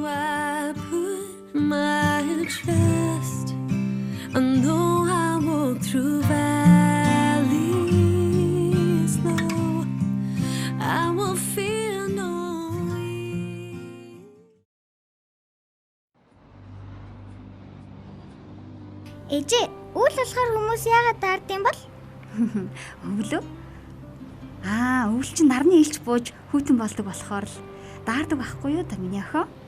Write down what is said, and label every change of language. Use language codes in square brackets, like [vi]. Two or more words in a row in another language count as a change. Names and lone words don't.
[en] I put my trust, and though I walk through valleys low, I will fear no evil. [mn] Ээжээ, үйл болохоор хүмүүс яагаад дардсан бол? Өвлөө? Өвл чинь нарны илч бууж хүйтэн болдог болохоор л даардаг байхгүй юу та миний охин?